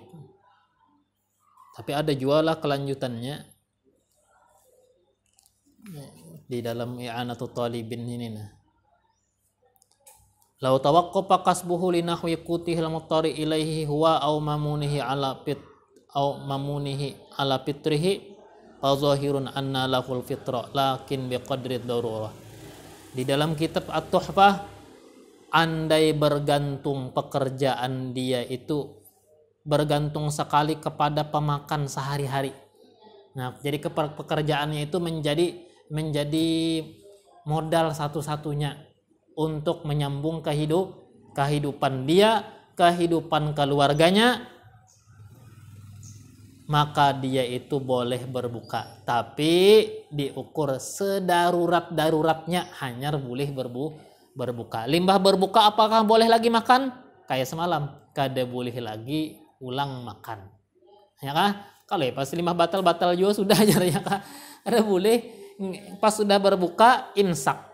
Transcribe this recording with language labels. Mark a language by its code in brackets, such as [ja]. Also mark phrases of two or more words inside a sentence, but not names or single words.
[id] Tapi ada jualah kelanjutannya di dalam i'anatul talibin ini nah. [ar] لو توقف كسبه لنحو قوته المضطر إليه هو أو ممونه على فطره فظاهر أن له الفطر لكن بقدر الضرورة. [id] Di dalam kitab At-Tuhfah, andai bergantung pekerjaan dia itu bergantung sekali kepada pemakan sehari-hari. Nah, jadi pekerjaannya itu menjadi modal satu-satunya untuk menyambung kehidupan dia, kehidupan keluarganya, maka dia itu boleh berbuka. Tapi diukur sedarurat-daruratnya, hanya boleh berbuka. [bjn] Limbah berbuka apakah boleh lagi makan? Kayak semalam, kada boleh lagi ulang makan. Ya kah? Kalau ya pas limbah batal juga sudah aja ya kah? Kada boleh pas sudah berbuka imsak.